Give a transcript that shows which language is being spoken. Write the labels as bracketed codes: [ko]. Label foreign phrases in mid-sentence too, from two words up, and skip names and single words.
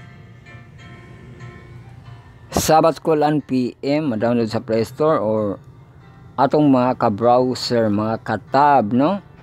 [ceb] Sabbath School 1 p.m. ma-download sa Play Store or atong mga ka-browser, mga ka-tab, no?